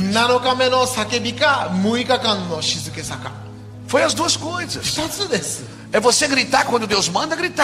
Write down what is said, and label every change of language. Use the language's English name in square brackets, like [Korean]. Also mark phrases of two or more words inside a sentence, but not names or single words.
[Japanese] 7 日目の叫びか6日間の静けさか。 [Portuguese] Foi as duas coisas. [Japanese] 2 つです。 [Portuguese] É você gritar quando Deus manda gritar.